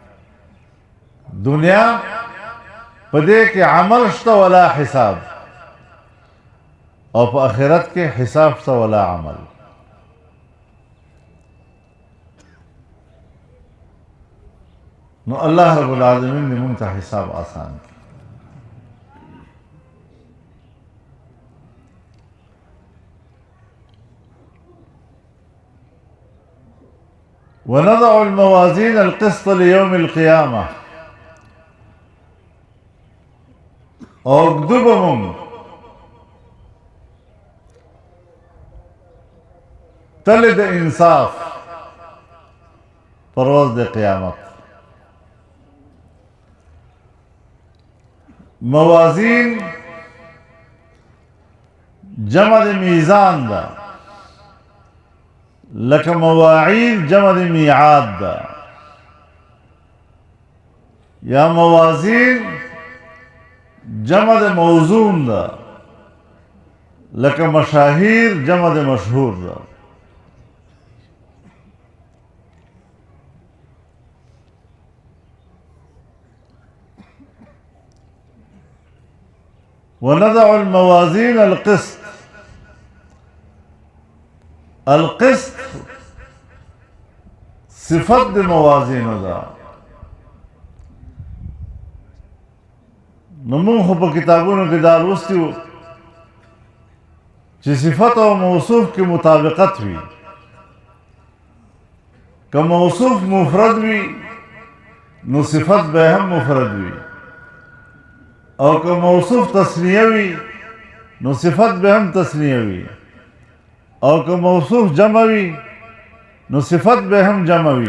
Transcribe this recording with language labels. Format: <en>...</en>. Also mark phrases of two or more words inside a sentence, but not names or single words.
<ps>دنیا په دې کې عمل شته</ps> <ar>ولا حساب،</ar> <ps>او په آخرت کې حساب شته</ps> <ar>ولا عمل.</ar> <ps>نو الله رب العالمین دې موږ ته حساب آسان کړي.</ps> <ar>ونضع الموازين القسط ليوم القيامة.</ar> <ps>او ګدوبمون تل د انصاف پر ورځ د قیامت. موازین جمع د میزان ده، لکه مواعید جمع د میعاد ده. یا موازین جمع د موزون ده، لکه مشاهیر جمع د مشهور ده.</ps> <ar>ونضع الموازين القسط.</ar> <ps>القسط صفت د موازینو ده. نو موږ خو په کتابونو کې دا لوستي وو چې صفت او موصوف کې مطابقت وي. که موصوف مفرد وي نو صفت به هم مفرد وي، او که موصوف تثنیه وي نو صفت به هم تثنیه وي، او که موصوف جمع وي نو صفت به هم جمع وي.</ps>